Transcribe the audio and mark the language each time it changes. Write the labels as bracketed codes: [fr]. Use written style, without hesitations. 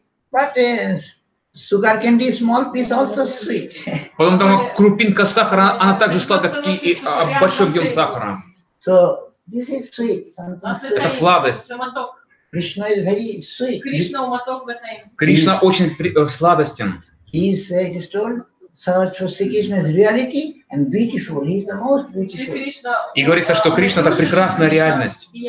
[en] But sugar candy, small piece, also sweet. [ru] Потом там крупинка сахара, она также сладкая, как и большой объем сахара. [en] So this is sweet. Something sweet. [ru] Это сладость. [en] Krishna is very sweet. [ru] Кришна очень сладостен. [en] He is told, search for Sri Krishna is reality and beautiful. He is the most beautiful. [ru] И говорится, что Кришна — это прекрасная реальность.